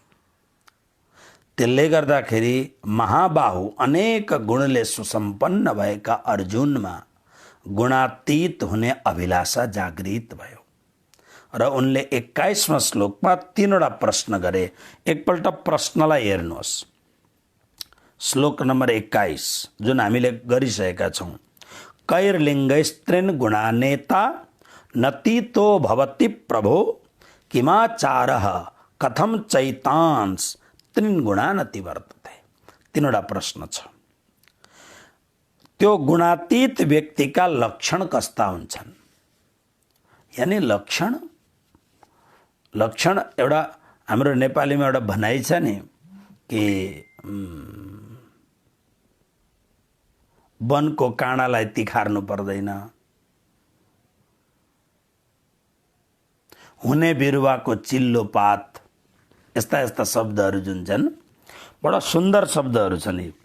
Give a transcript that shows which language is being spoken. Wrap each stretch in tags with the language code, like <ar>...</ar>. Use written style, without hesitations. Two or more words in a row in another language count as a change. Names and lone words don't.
<ne>त्यसले गर्दाखेरि महाबाहु अनेक गुणले सुसम्पन्न भएका अर्जुनमा गुणातीत हुने अभिलाषा जागृत भयो र उनले 21वां श्लोकमा 3वटा प्रश्न गरे। एकपल्ट प्रश्नलाई हेर्नुहोस्, श्लोक नम्बर 21 जुन हामीले गरिसकेका छौं।</ne> <sa>कैर्लिङ्गैस्त्रीन् गुणानेता नतीतो भवति प्रभो किमाचारः कथम चैतांस त्रीन् गुणानति वर्तते।</sa> <ne>3वटा प्रश्न छ। त्यो गुणातीत व्यक्तिका लक्षण कस्ता हुन्छन्, यानी लक्षण एउटा हाम्रो नेपालीमा एउटा भनाइ छ नि कि वनको काँडालाई तिखार्नु पर्दैन, हुने बिरुवाको चिल्लो पात, यस्ता यस्ता शब्दहरू जुन छन् बडा सुन्दर शब्दहरू छन्।</ne>